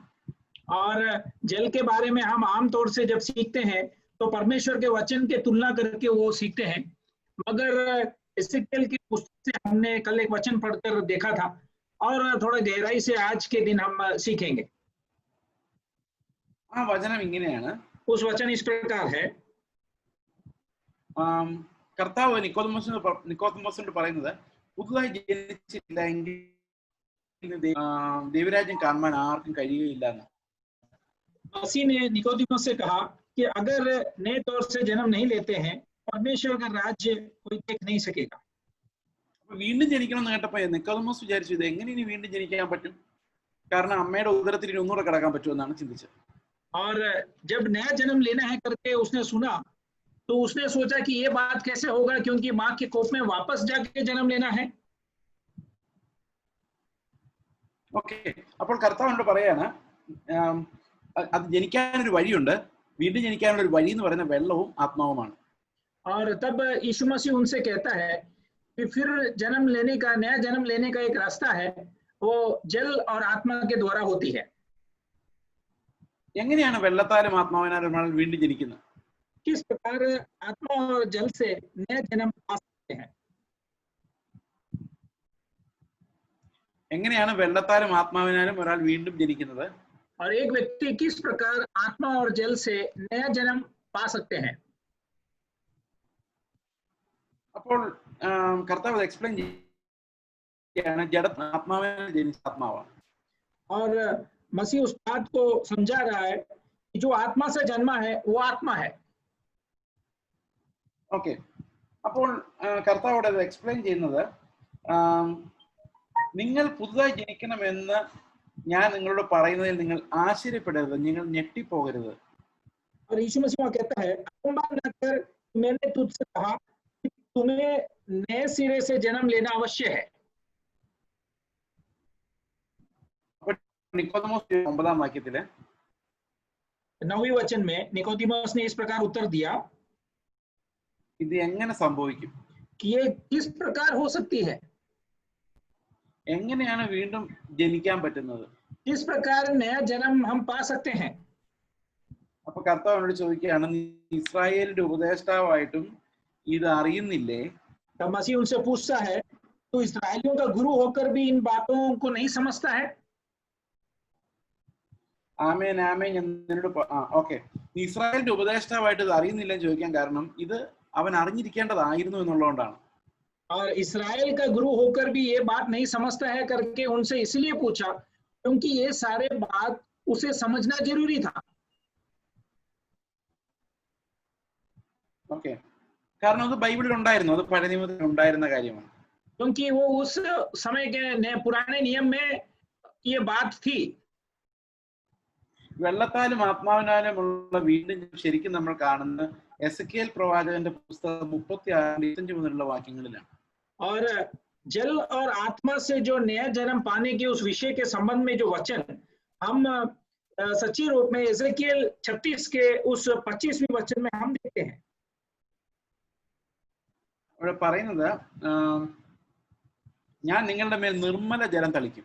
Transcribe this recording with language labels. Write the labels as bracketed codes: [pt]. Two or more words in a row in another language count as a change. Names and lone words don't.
[hi] और जल के बारे में हम आमतौर से जब सीखते हैं तो परमेश्वर के वचन के तुलना करके वो सीखते हैं, मगर एसेकिएल की पुस्तक से हमने कल एक वचन पढ़कर देखा था और थोड़ा गहराई से आज के दिन हम सीखेंगे. [ml] ആ വചനം ഇങ്ങനെയാണ്. [hi] उस वचन इस प्रकार है. [ml] കർത്താവ് നിക്കോദമോസിനോട് പറയുന്നത് പുതുതായി ജനിച്ചില്ലെങ്കിൽ ദൈവരാജ്യം കാണുവാൻ ആർക്കും കഴിയുകയില്ല എന്ന്. [hi] मसीह ने निकोदेमस से कहा कि अगर नए तौर से जन्म नहीं लेते हैं परमेश्वर का राज्य कोई देख नहीं सकेगा. [ml] വീണ്ടും ജനിക്കണം എന്ന് കേട്ടപ്പോ നിക്കോദമോസ് വിചാരിച്ചു ഇത് എങ്ങനെ ഇനി വീണ്ടും ജനിക്കാൻ പറ്റും, കാരണം അമ്മയുടെ ഉദരത്തിൽ ഇനി ഒന്നുകൂടെ കിടക്കാൻ പറ്റുമെന്നാണ് ചിന്തിച്ചത്. [hi] और जब नया जन्म लेना है करके उसने सुना तो उसने सोचा कि ये बात कैसे होगा, क्योंकि माँ के कोख में वापस जाके जन्म लेना है. [ml] ഓക്കെ, അപ്പോൾ കർത്താവിനോട് പറയാണ് അത് ജനിക്കാനൊരു വഴിയുണ്ട്, വീണ്ടും ജനിക്കാനുള്ള ഒരു വഴി എന്ന് പറയുന്ന വെള്ളവും ആത്മാവുമാണ്. [hi] और तब यीशु मसीह उनसे कहता है कि फिर जन्म लेने का, नया जन्म लेने का एक रास्ता है, वो जल और आत्मा के द्वारा होती है. [ml] എങ്ങനെയാണ് വെള്ളത്താലും ആത്മാവിനാലും വീണ്ടും ജനിക്കുന്നത്? [hi] किस प्रकार आत्मा और जल से नया जन्म पा सकते हैं? [ml] എങ്ങനെയാണ് വെള്ളത്താലും ആത്മാവിനാലും ഒരാൾ വീണ്ടും ജനിക്കുന്നത്? [hi] और एक व्यक्ति किस प्रकार आत्मा और जल से नया जन्म पा सकते हैं? [ml] അപ്പോൾ കർത്താവ് എക്സ്പ്ലെയിൻ ചെയ്യാണ്, ജഡ ആത്മാവിനാൽ ജനിച്ച ആത്മാവാണ്. [hi] और मसीह उस बात को समझा रहा है कि जो आत्मा से जन्मा है वो आत्मा है. [ml] ഓക്കെ, അപ്പോൾ കർത്താവോട് അത് എക്സ്പ്ലെയിൻ ചെയ്യുന്നത്, നിങ്ങൾ പുതുതായി ജനിക്കണമെന്ന് ഞാൻ നിങ്ങളോട് പറയുന്നതിൽ നിങ്ങൾ ആശ്ചര്യപ്പെടരുത്, നിങ്ങൾ ഞെട്ടിപ്പോകരുത്. [hi] और यीशु मसीह कहता है अवमान न कर, मैंने तुझसे कहा कि तुम्हें नए सिरे से जन्म लेना अवश्य है. [ml] निकोदेमोस 9 वाक्यത്തില് [hi] 9वें वचन में निकोदेमस ने इस प्रकार उत्तर दिया, [ml] ഇത് എങ്ങനെ സംഭവിക്കും, [hi] कि ये किस प्रकार हो सकती है, [ml] എങ്ങനെയാണ് വീണ്ടും ജനിക്കാൻ പറ്റുന്നത്, [hi] किस प्रकार नया जन्म हम पा सकते हैं. [ml] അപ്പൊ കർത്താവിനോട് ചോദിക്കുകയാണ്, നീ ഇസ്രായേലിന്റെ ഉപദേഷ്ടാവായിട്ടും ഇത് അറിയുന്നില്ലേ? [hi] तब मसीह उनसे पूछता है, तो इस्राएलियों का गुरु होकर भी इन बातों को नहीं समझता है? [ml] ആമേൻ ആമേൻ എന്നോട് ഓക്കെ, നീ ഇസ്രായേലിന്റെ ഉപദേഷ്ടാവായിട്ട് ഇത് അറിയുന്നില്ലെന്ന് ചോദിക്കാൻ കാരണം ഇത് അവൻ അറിഞ്ഞിരിക്കേണ്ടതായിരുന്നു എന്നുള്ളതുകൊണ്ടാണ്. [hi] और इस्राएल का गुरु होकर भी ये बात नहीं समझता है करके उनसे इसलिए पूछा क्योंकि ये सारे बात उसे समझना जरूरी था. [ml] ഓക്കെ, കാരണം അത് ബൈബിളിൽ ഉണ്ടായിരുന്നു, അത് പഴയ നിയമത്തിൽ ഉണ്ടായിരുന്ന കാര്യമാണ്. [hi] क्योंकि वो उस समय के पुराने नियम में ये बात थी. [ml] വെള്ളത്താലും ആത്മാവിനാലുമുള്ള വീണ്ടും ശരിക്കും നമ്മൾ കാണുന്ന എസെക്കിയേൽ പ്രവാചകന്റെ പുസ്തകം 36 മുതലുള്ള വാക്യങ്ങളിലാണ്. [hi] और जल और आत्मा से जो नया जन्म पाने के उस विषय के संबंध में जो वचन हम सच्ची रूप में एसेकिएल 36 के उस 25वें वचन में हम देखते हैं. [ml] അവിടെ പറയുന്നത്, ഞാൻ നിങ്ങളുടെ മേൽ നിർമ്മല ജലം തളിക്കും.